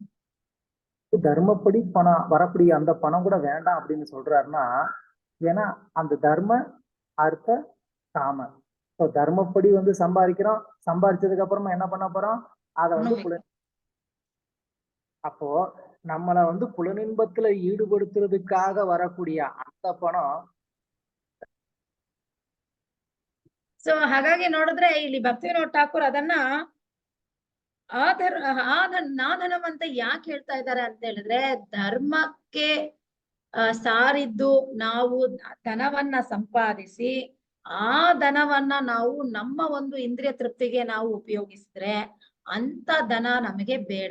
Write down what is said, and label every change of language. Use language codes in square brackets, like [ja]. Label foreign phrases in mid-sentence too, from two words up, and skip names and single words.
[ta] தர்மப்படி பணம் வரக்கூடிய அந்த பணம் கூட வேண்டாம் அப்படின்னு சொல்றாருன்னா, ஏன்னா அந்த தர்ம அர்த்த காம தர்மப்படி வந்து சம்பாதிக்கிறோம், சம்பாதிச்சதுக்கு அப்புறமா என்ன பண்ண போறோம், அதை வந்து அப்போ நம்மளை வந்து புலனின்பத்துல ஈடுபடுத்துறதுக்காக வரக்கூடிய அந்த பணம். [kn] ಸೊ ಹಾಗಾಗಿ ನೋಡಿದ್ರೆ ಇಲ್ಲಿ ಭಕ್ತಿ ವಿನೋದ್ ಠಾಕೂರ್ ಅದನ್ನ ನಾದನಂ ಅಂತ ಯಾಕೆ ಹೇಳ್ತಾ ಇದ್ದಾರೆ ಅಂತ ಹೇಳಿದ್ರೆ, ಧರ್ಮಕ್ಕೆ ಸಾರಿದ್ದು ನಾವು ಧನವನ್ನ ಸಂಪಾದಿಸಿ ಆ ಧನವನ್ನ ನಾವು ನಮ್ಮ ಒಂದು ಇಂದ್ರಿಯ ತೃಪ್ತಿಗೆ ನಾವು ಉಪಯೋಗಿಸಿದ್ರೆ ಅಂತ ಧನ ನಮಗೆ ಬೇಡ.